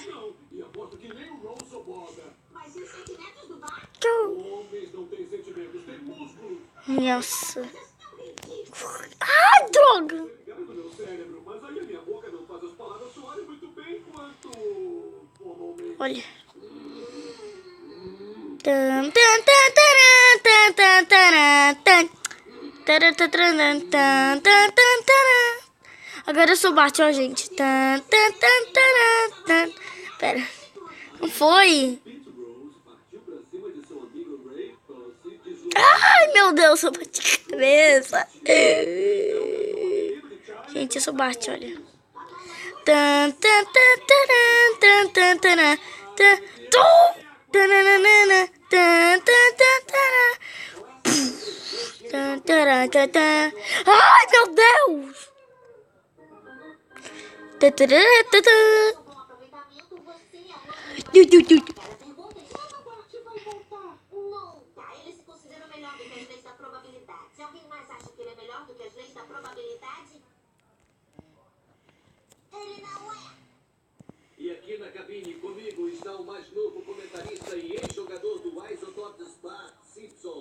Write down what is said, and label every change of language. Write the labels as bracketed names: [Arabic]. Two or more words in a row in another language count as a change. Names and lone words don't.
[Portuguese] Mas e os sentimentos do Bart? Nossa. Ai, droga. Olha. Tan, tan, tan, taran, tan, tan, taran, tan. Taran, tan, taran, tan, tan, tan, taran. Agora eu sou Bart, ó, gente. Tan, tan, tan, taran, tan. Pera. Não foi? Ai, meu Deus, eu bati a cabeça. Gente, eu sou Bart, olha. Tan, tan, tan, taran, tan, tan, taran, tan, tum. Tananana, tan, tan, tan, taran. Tan, taran, tan, tan. Ai, meu Deus! Tan, taran, tan, tan. Com aproveitamento, você e a mãe... Du, du, du. Ela pergunta e quando o Bart vai voltar? Nunca. Ele se considera melhor do que as leis da probabilidade. Se alguém mais acha que ele é melhor do que as leis da probabilidade, ele não é. E aqui na cabine comigo está o mais novo comentarista e ex-jogador do Isotopes, Bart Simpson.